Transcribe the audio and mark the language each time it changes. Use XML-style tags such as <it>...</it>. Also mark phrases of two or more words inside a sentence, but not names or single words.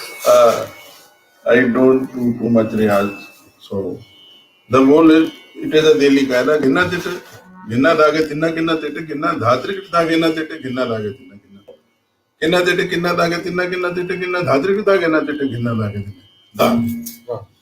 <en>I don't do too much rihaz. So the goal is it is a daily kaida. Ginna tete, ginna dage tinna ginna tete, ginna dhatri kita ginna tete, ginna dage tinna ginna. Ginna tete, ginna dage tinna ginna tete, ginna dhatri kita ginna tete, ginna dage tinna. Da.</en>